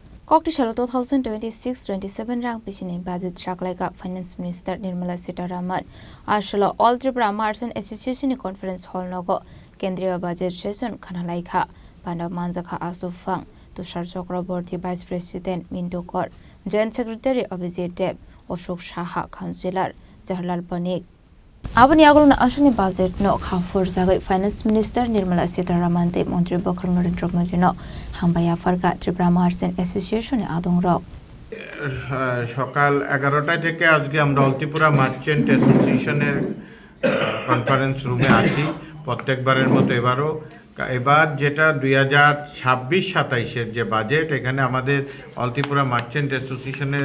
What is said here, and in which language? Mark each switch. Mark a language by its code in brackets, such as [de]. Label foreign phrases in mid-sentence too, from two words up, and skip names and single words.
[trp] Koktishala 2026-27 rang pisini budget shaklaika [en] Finance Minister [trp] Nirmala Sitharaman Ashala All Tripura Merchant Association Conference Hall nogo Kendriya [en] Budget Session [trp] Khanalaikha Panda Manjakha Asufang Tushar Chakraborty [en] Vice President [trp] Mintu Kaur [en] Joint Secretary [trp] Abhijit Deb Ashok Saha Councillor Jawaharlal Panik Abani agulna asuni budget no khafur jagai [en] Finance Minister [trp] Nirmala Sitharaman te Montri Bokhar Narendra Modi no hambaya farga Tripura Merchant Association e adong rok [bn] সকাল 11টা থেকে আজকে আমরা অল ত্রিপুরা মার্চেন্ট অ্যাসোসিয়েশনের [en] conference room [bn] আছি প্রত্যেকবারের মতো এবার যেটা 2026-27 যে বাজেট এখানে আমাদের অল ত্রিপুরা মার্চেন্ট অ্যাসোসিয়েশনের